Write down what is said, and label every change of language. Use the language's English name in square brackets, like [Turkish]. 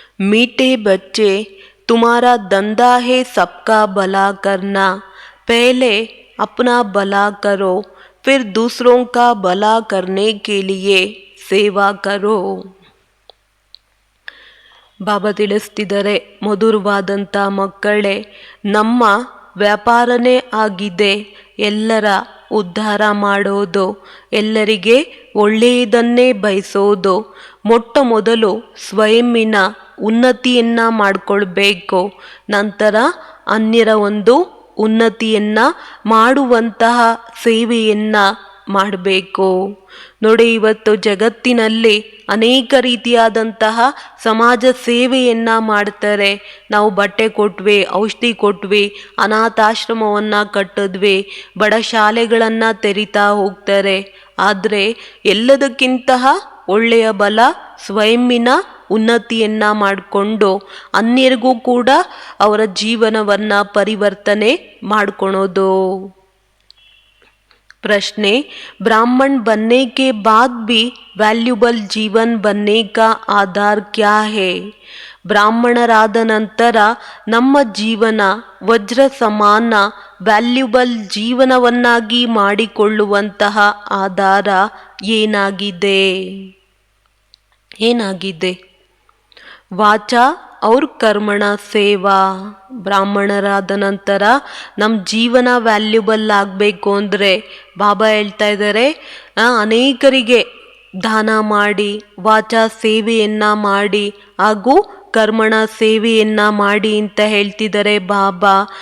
[Hindi] मीठे बच्चे, तुम्हारा धंधा है सबका भला करना. पहले अपना भला करो, फिर दूसरों का भला करने के लिए सेवा करो. [Kannada] ಬಾಬಾ ತಿಳಿಸ್ತಿದ್ದಾರೆ, ಮಧುರವಾದಂಥ ಮಕ್ಕಳೇ, ನಮ್ಮ ವ್ಯಾಪಾರನೇ ಆಗಿದೆ ಎಲ್ಲರ ಉದ್ಧಾರ ಮಾಡೋದು, ಎಲ್ಲರಿಗೆ ಒಳ್ಳೆಯದನ್ನೇ ಬಯಸೋದು. ಮೊಟ್ಟ ಮೊದಲು ಸ್ವಯಂನ ಉನ್ನತಿಯನ್ನು ಮಾಡಿಕೊಳ್ಬೇಕು, ನಂತರ ಅನ್ಯರ ಒಂದು ಉನ್ನತಿಯನ್ನು ಮಾಡುವಂತಹ ಸೇವೆಯನ್ನು ಮಾಡಬೇಕು. ನೋಡಿ, ಇವತ್ತು ಜಗತ್ತಿನಲ್ಲಿ ಅನೇಕ ರೀತಿಯಾದಂತಹ ಸಮಾಜ ಸೇವೆಯನ್ನು ಮಾಡ್ತಾರೆ. ನಾವು ಬಟ್ಟೆ ಕೊಟ್ವಿ, ಔಷಧಿ ಕೊಟ್ವಿ, ಅನಾಥಾಶ್ರಮವನ್ನು ಕಟ್ಟಿದ್ವಿ, ಬಡ ಶಾಲೆಗಳನ್ನು ತೆರಿತಾ ಹೋಗ್ತಾರೆ. ಆದರೆ ಎಲ್ಲದಕ್ಕಿಂತ ಒಳ್ಳೆಯ ಬಲ ಸ್ವಯಂನ ಉನ್ನತಿಯನ್ನು ಮಾಡಿಕೊಂಡು ಅನ್ಯರಿಗೂ ಕೂಡ ಅವರ ಜೀವನವನ್ನು ಪರಿವರ್ತನೆ ಮಾಡ್ಕೊಳೋದು. [Hindi] प्रश्न, ब्राह्मण बनने के बाद भी वैल्यूबल जीवन बनने का आधार क्या है? [Kannada] ಬ್ರಾಹ್ಮಣರಾದ ನಂತರ ನಮ್ಮ ಜೀವನ ವಜ್ರ ಸಮಾನ ವ್ಯಾಲ್ಯೂಬಲ್ ಜೀವನವನ್ನಾಗಿ ಮಾಡಿಕೊಳ್ಳುವಂತಹ ಆಧಾರ ಏನಾಗಿದೆ? [Hindi] ವಾಚಾ ಅವ್ರ ಕರ್ಮಣ ಸೇವಾ. [Kannada] ಬ್ರಾಹ್ಮಣರಾದ ನಂತರ ನಮ್ಮ ಜೀವನ ವ್ಯಾಲ್ಯೂಬಲ್ ಆಗಬೇಕು ಅಂದರೆ ಬಾಬಾ ಹೇಳ್ತಾ ಇದ್ದಾರೆ, ಅನೇಕರಿಗೆ ದಾನ ಮಾಡಿ, ವಾಚಾ ಸೇವೆಯನ್ನು ಮಾಡಿ, ಹಾಗೂ ಕರ್ಮಣ ಸೇವೆಯನ್ನು ಮಾಡಿ ಅಂತ ಹೇಳ್ತಿದ್ದಾರೆ ಬಾಬಾ.